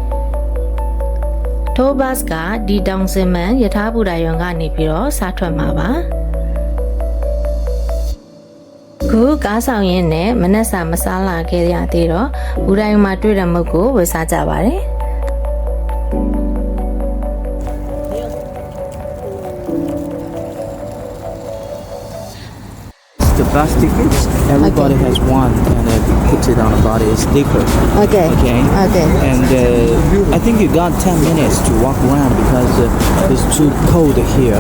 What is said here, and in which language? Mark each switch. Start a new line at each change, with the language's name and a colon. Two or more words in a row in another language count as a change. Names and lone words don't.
Burmese: ထိုးဘတ်ကဒီတောင်စင်မန်ယထာဘူတာယုံကနေပြီးတော့စားထွက်မှာပါခုကားဆောင်ရင်းနဲ့မနက်စာမစားလာခဲ့ရသေးတော့ဘူတာယုံမှာတွေ့တဲ့မုတ်ကိုဝယ်စားကြပါတယ်
English: The bus tickets, everybody has one, and it puts it on the body. It's sticker. Okay. Okay. Okay. And I think you got 10 minutes to walk around because it's too cold here.